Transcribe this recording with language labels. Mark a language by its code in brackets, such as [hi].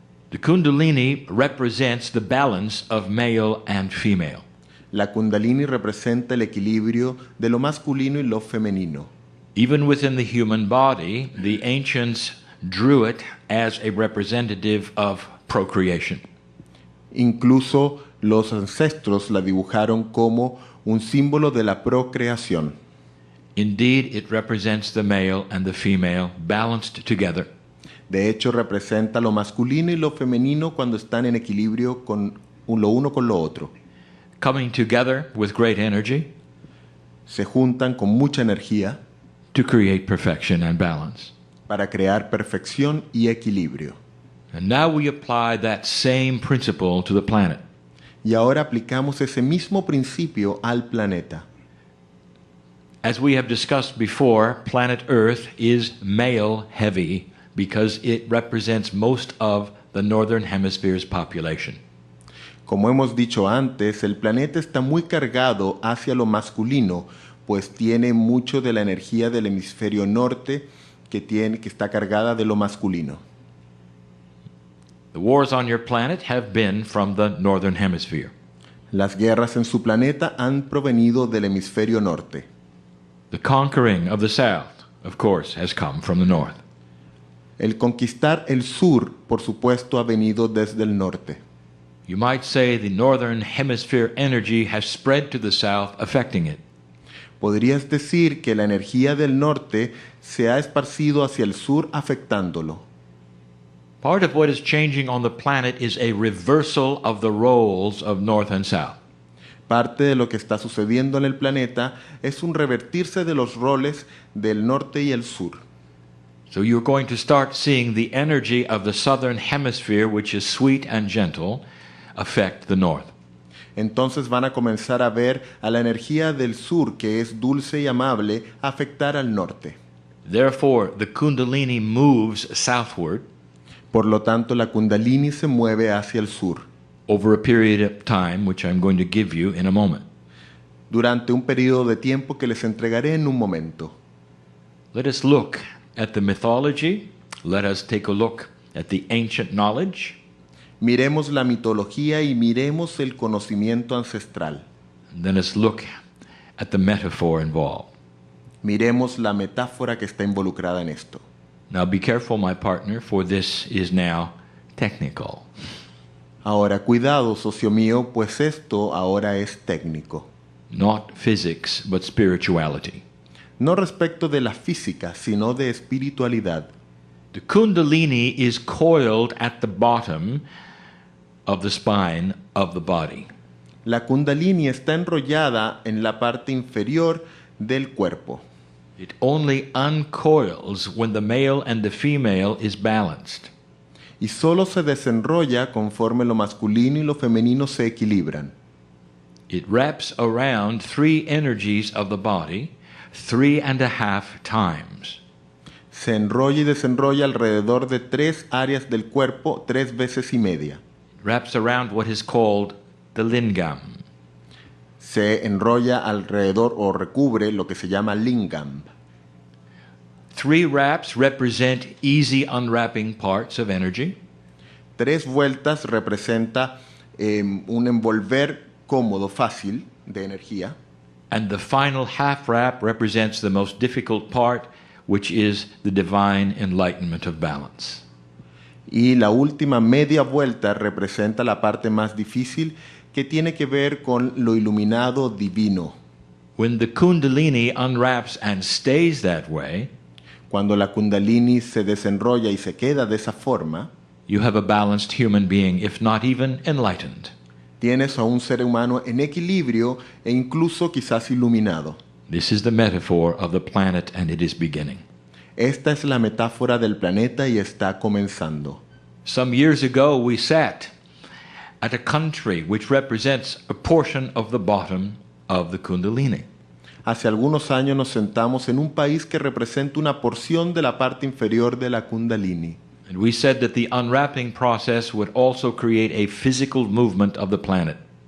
[en] The Kundalini represents the balance of male and female. [es] La Kundalini representa el equilibrio de lo masculino y lo femenino. [en] Even within the human body, the ancients drew it as a representative of procreation. [es] Incluso los ancestros la dibujaron como un símbolo de la procreación. [en] Indeed, it represents the male and the female balanced together. [es] De hecho, representa lo masculino y lo femenino cuando están en equilibrio con lo uno con lo otro. [en] Coming together with great energy [es] Se juntan con mucha energía [en] to create perfection and balance. [es] para crear perfección y equilibrio. [en] And now we apply that same principle to the planet. [es] Y ahora aplicamos ese mismo principio al planeta. [en] As we have discussed before, planet Earth is male heavy because it represents most of the northern hemisphere's population. [es] Como hemos dicho antes, el planeta está muy cargado hacia lo masculino, pues tiene mucho de la energía del hemisferio norte que está cargada de lo masculino. [en] The wars on your planet have been from the northern hemisphere. [es] Las guerras en su planeta han provenido del hemisferio norte. [en] The conquering of the south, of course, has come from the north. [es] El conquistar el sur, por supuesto, ha venido desde el norte. [en] You might say the northern hemisphere energy has spread to the south, affecting it. [es] Podrías decir que la energía del norte se ha esparcido hacia el sur, afectándolo. [en] Part of what is changing on the planet is a reversal of the roles of north and south. [es] Parte de lo que está sucediendo en el planeta es un revertirse de los roles del norte y el sur. [en] So you're going to start seeing the energy of the southern hemisphere, which is sweet and gentle, affect the north. [es] Entonces van a comenzar a ver a la energía del sur, que es dulce y amable, afectar al norte. [en] Therefore, the Kundalini moves southward [es] Por lo tanto, la Kundalini se mueve hacia el sur [en] over a period of time, which I'm going to give you in a moment. [es] durante un periodo de tiempo que les entregaré en un momento. [en] Let us look at the mythology. Let us take a look at the ancient knowledge. [es] Miremos la mitología y miremos el conocimiento ancestral. [en] And then let's look at the metaphor involved. [es] Miremos la metáfora que está involucrada en esto. [en] Now be careful, my partner, for this is now technical. [es] Ahora, cuidado, socio mío, pues esto ahora es técnico. [en] Not physics, but spirituality. [es] No respecto de la física, sino de espiritualidad. [en] The Kundalini is coiled at the bottom of the spine of the body. [es] La Kundalini está enrollada en la parte inferior del cuerpo. [en] It only uncoils when the male and the female is balanced. [es] Y solo se desenrolla conforme lo masculino y lo femenino se equilibran. [en] It wraps around 3 energies of the body 3.5 times. [es] Se enrolla y desenrolla alrededor de 3 áreas del cuerpo 3 veces y media. [en] It wraps around what is called the lingam. [es] Se enrolla alrededor o recubre lo que se llama lingam. [en] 3 wraps represent easy unwrapping parts of energy. [es] 3 vueltas representa un envolver cómodo, fácil de energía. [en] And the final half wrap represents the most difficult part, which is the divine enlightenment of balance. [es] Y la última media vuelta representa la parte más difícil, que tiene que ver con lo iluminado divino. [en] When the Kundalini unwraps and stays that way, [es] Cuando la Kundalini se desenrolla y se queda de esa forma, [en] you have a balanced human being, if not even enlightened. [es] tienes a un ser humano en equilibrio e incluso quizás iluminado. [en] This is the metaphor of the planet, and it is beginning. [es] Esta es la metáfora del planeta y está comenzando. [en] Some years ago, we sat at a country which represents a portion of the bottom of the Kundalini. [es] Hace algunos años nos sentamos en un país que representa una porción de la parte inferior de la Kundalini. [en] And we said that the unwrapping process would also create a physical movement of the planet.